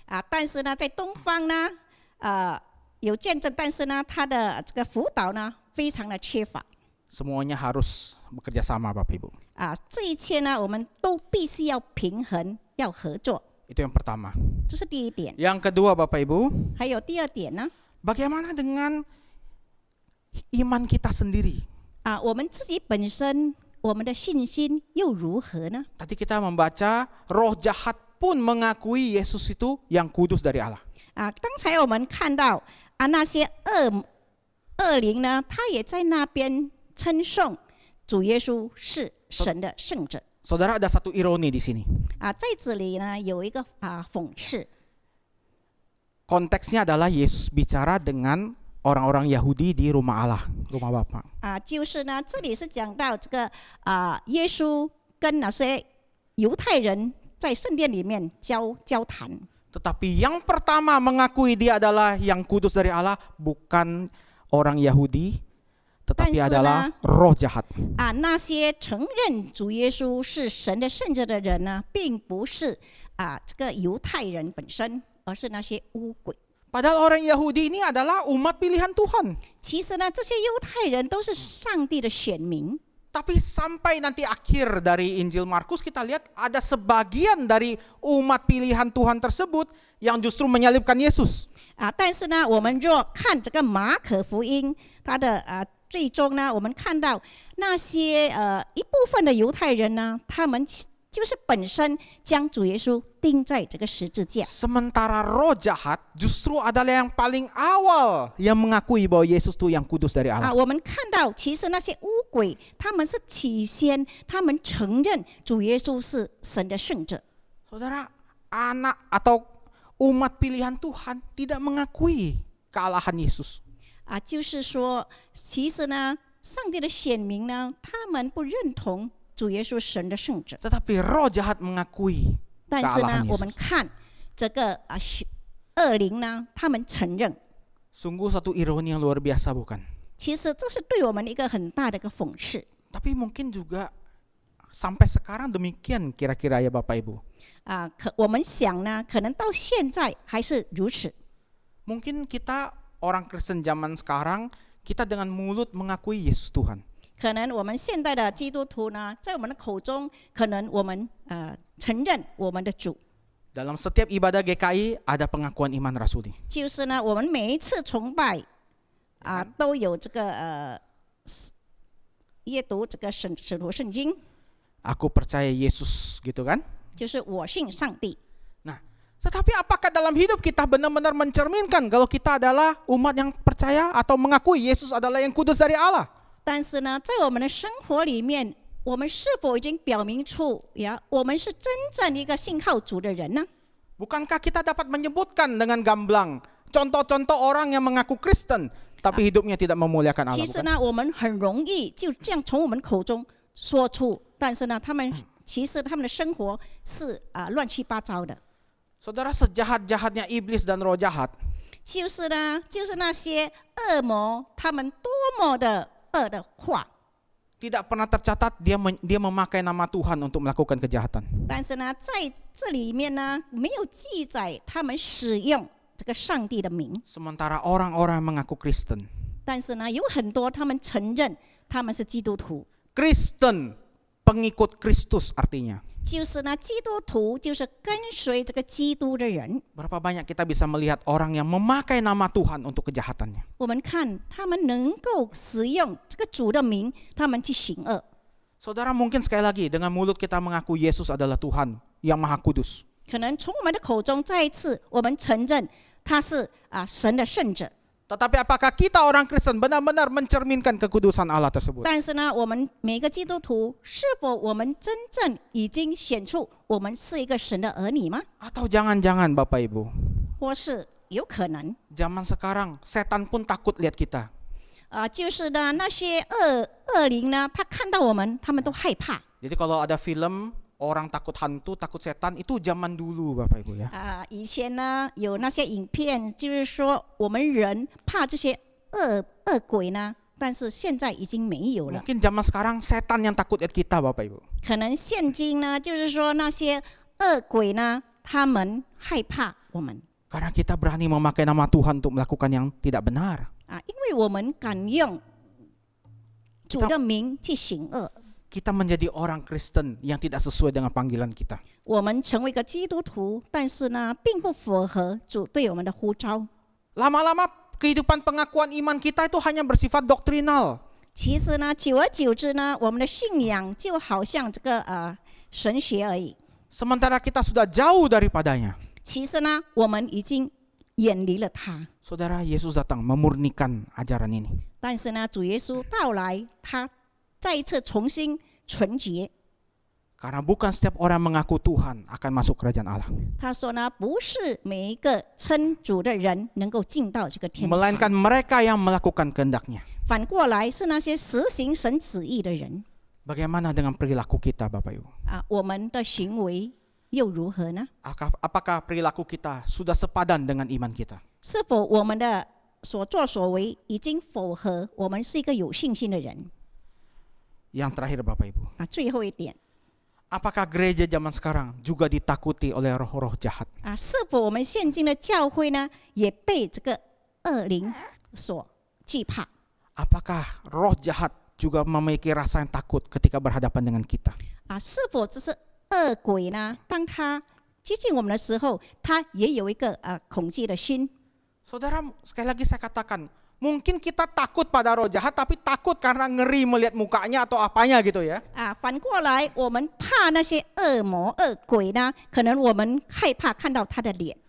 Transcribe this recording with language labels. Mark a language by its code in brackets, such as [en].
[zh] 但是呢，在东方呢，有见证，但是呢，他的这个辅导呢，非常的缺乏。 [id] Semuanya harus bekerja sama Bapak Ibu. [zh] 这一切呢，我们都必须要平衡，要合作， [id] Itu yang pertama. [zh] 这是第一点。 [id] Yang kedua Bapak Ibu, [zh] 还有第二点呢， [id] bagaimana dengan iman kita sendiri? [zh] 我们自己本身我们的信心又如何呢？ [id] Tadi kita membaca roh jahat pun mengakui Yesus itu yang kudus dari Allah. [zh] 刚才我们看到那些恶灵呢，他也在那边称颂主耶稣是神的圣者。 [id] Saudara, ada satu ironi di sini. [zh] 在这里呢有一个讽刺。 [id] Konteksnya adalah Yesus bicara dengan orang-orang Yahudi di rumah Allah, rumah Bapa. [zh] 就是呢，这里是讲到这个耶稣跟那些犹太人在圣殿里面交谈。 [id] Tetapi yang pertama mengakui dia adalah yang kudus dari Allah bukan orang Yahudi, tetapi adalah roh jahat. [zh] 那些承认主耶稣是神的圣者的人呢，并不是这个犹太人本身，而是那些污鬼。 [id] Padahal orang Yahudi ini adalah umat pilihan Tuhan. [zh] 其实呢，这些犹太人都是上帝的选民。 [id] Tapi sampai nanti akhir dari Injil Markus kita lihat ada sebagian dari umat pilihan Tuhan tersebut yang justru menyalibkan Yesus. [zh] 但是呢，我们若看这个马可福音，它的最终呢，我们看到那些一部分的犹太人呢，他们就是本身将主耶稣钉在这个十字架。 [id] Sementara roh jahat justru adalah yang paling awal yang mengakui bahwa Yesus itu yang kudus dari Allah. [zh] 我们看到其实那些污鬼，他们是起先他们承认主耶稣是神的圣者。 [id] Saudara, anak atau umat pilihan Tuhan tidak mengakui kealahan Yesus. [zh] 就是说，其实呢，上帝的选民呢，他们不认同主耶稣神的圣者。 [id] Tetapi roh jahat mengakui [zh] 但是呢 [id] kealahan， [zh] 我们 [id] Yesus. [zh] 看这个恶灵呢，他们承认。 [id] Sungguh satu ironi yang luar biasa bukan? [zh] 其实这是对我们一个很大的一个讽刺。 [id] Tapi mungkin juga sampai sekarang demikian kira-kira ya Bapak Ibu. [zh] 我们想呢，可能到现在还是如此。 [id] Mungkin kita orang Kristen zaman sekarang kita dengan mulut mengakui Yesus Tuhan. [zh] 可能我们现代的基督徒呢，在我们的口中，可能我们承认我们的主。 [id] Dalam setiap ibadah GKI ada pengakuan iman rasuli. [zh] 就是呢，我们每一次崇拜都有这个阅读这个使徒圣经， [id] Aku percaya Yesus gitu kan? [zh] 就是我信上帝。 [id] Nah, tetapi apakah dalam hidup kita benar-benar mencerminkan kalau kita adalah umat yang percaya atau mengakui Yesus adalah yang kudus dari Allah? [zh] 但是呢，在我们的生活里面，我们是否已经表明出我们是真正一个信靠主的人呢？ [id] Bukankah kita dapat menyebutkan dengan gamblang contoh-contoh orang yang mengaku Kristen tapi hidupnya tidak memuliakan Allah? [zh] 其实 [id] Bukan? [zh] 呢，我们很容易就这样从我们口中说出，但是呢，其实他们的生活是乱七八糟的。 [id] Saudara, sejahat-jahatnya iblis dan roh jahat, [zh] 就是呢，就是那些恶魔，他们多么的恶的话。 [id] Tidak pernah tercatat dia memakai nama Tuhan untuk melakukan kejahatan. [zh] 但是呢，在这里面呢，没有记载他们使用这个上帝的名。 [id] Sementara orang-orang yang mengaku Kristen. [zh] 但是呢，有很多他们承认他们是基督徒， [id] Kristen, pengikut Kristus artinya. [zh] 就是呢，基督徒就是跟随这个基督的人。 [id] Berapa banyak kita bisa melihat orang yang memakai nama Tuhan untuk kejahatannya. [zh] 我们看他们能够使用这个主的名，他们去行恶。 [id] Saudara, mungkin sekali lagi dengan mulut kita mengaku Yesus adalah Tuhan yang Maha Kudus. [zh] 可能从我们的口中再一次，我们承认他是神的圣者。 [id] Tetapi apakah kita orang Kristen benar-benar mencerminkan kekudusan Allah tersebut? [zh] 但是呢，我们每个基督徒是否我们真正已经显出我们是一个神的儿女吗？ [id] Atau jangan-jangan Bapak Ibu, [zh] 或是有可能 [id] zaman sekarang setan pun takut lihat kita. [zh] 就是呢那些恶灵呢，他看到我们，他们都害怕。 [id] Jadi kalau ada film orang takut hantu, takut setan, itu zaman dulu Bapak Ibu ya. [zh] 以前呢有那些影片，就是说我们人怕这些恶鬼呢，但是现在已经没有了。 [id] Mungkin zaman sekarang setan yang takut lihat kita Bapak Ibu. [zh] 可能现今呢，就是说那些恶鬼呢，他们害怕我们 [id] Karena kita berani memakai nama Tuhan untuk melakukan yang tidak benar. [zh] 因为我们敢用主的名去行恶。 [id] Kita menjadi orang Kristen yang tidak sesuai dengan panggilan kita. [zh] 我们成为一个基督徒，但是呢，并不符合主对我们的呼召。 [id] Lama-lama kehidupan pengakuan iman kita itu hanya bersifat doktrinal. [zh] 其实呢，久而久之呢，我们的信仰就好像这个神学而已。 [id] Sementara kita sudah jauh daripadanya. [zh] 其实呢，我们已经远离了他。 [id] Saudara, Yesus datang memurnikan ajaran ini. [zh] 但是呢，主耶稣到来，他再一次重新纯洁。 [id] Karena bukan setiap orang mengaku Tuhan akan masuk kerajaan Allah. [zh] 他说呢，不是每一个称主的人能够进到这个天堂， [id] Melainkan mereka yang melakukan kehendaknya. [zh] 反过来是那些实行神旨意的人。 [id] Bagaimana dengan perilaku kita Bapak Ibu? [zh] 我们的行为又如何呢？ [id] Apakah perilaku kita sudah sepadan dengan iman kita? [zh] 是否我们的所作所为已经符合我们是一个有信心的人？ [id] Yang terakhir Bapak Ibu. [zh] 最后一点 [id] Apakah gereja zaman sekarang juga ditakuti oleh roh-roh jahat? [zh] 是否我们现今的教会呢，也被这个恶灵所惧怕？ [id] Apakah roh jahat juga memiliki rasa yang takut ketika berhadapan dengan kita? [zh] 是否只是恶鬼呢？当他接近我们的时候，他也有一个恐惧的心。 [id] Saudara, sekali lagi saya katakan, mungkin kita takut pada roh jahat, tapi takut karena ngeri melihat mukanya atau apanya gitu ya. [zh] 反过来，我们怕那些恶魔、恶鬼呢，可能我们害怕看到他的脸。